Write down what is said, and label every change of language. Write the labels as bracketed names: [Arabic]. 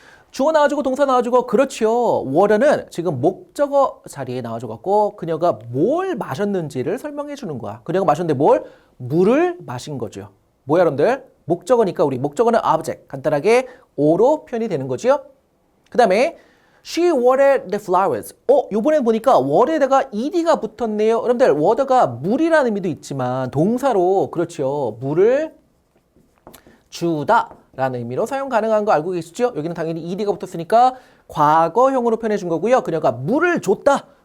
[Korean] 주어 나와주고 동사 나와주고 그렇죠. water는 지금 목적어 자리에 나와줘갖고 그녀가 뭘 마셨는지를 설명해 주는 거야. 그녀가 마셨는데 뭘? 물을 마신 거죠. 뭐야 여러분들? 목적어니까 우리 목적어는 object. 간단하게 O로 표현이 되는 거죠. 그 다음에 [English] She watered the flowers. [Korean] 요번에 보니까 water에다가 ed가 붙었네요. 여러분들 water가 물이라는 의미도 있지만 동사로 그렇죠. 물을 주다 라는 의미로 사용 가능한 거 알고 계시죠? 여기는 당연히 ed가 붙었으니까 과거형으로 표현해 준 거고요. 그녀가 물을 줬다.